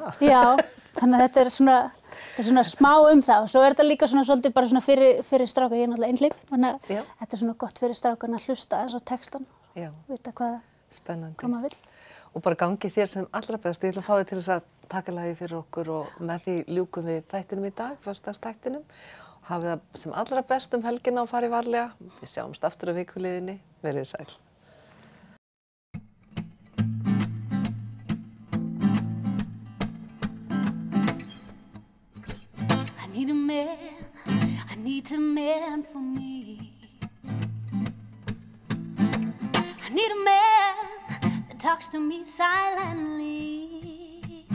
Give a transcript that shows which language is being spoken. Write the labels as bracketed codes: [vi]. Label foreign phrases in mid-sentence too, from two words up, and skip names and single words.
[is] Já, þannig að þetta er svona smá það og svo þetta líka svona svolítið bara svona fyrir stráka, ég náttúrulega einhleyp, þannig að þetta er svona gott fyrir strákan að hlusta eins á textan, vita hvað maður vill. Og bara gangi þér sem allra best, ég ætla að fá þig til þess að taka lagið fyrir okkur og með því ljúkum við þættinum í dag, föstudagsþættinum. Hafið það sem allra best helgina og farið varlega. Við sjáumst aftur á vikuliðinni. Verið sæl. [en] I need a man for me. I need a man that talks to me silently.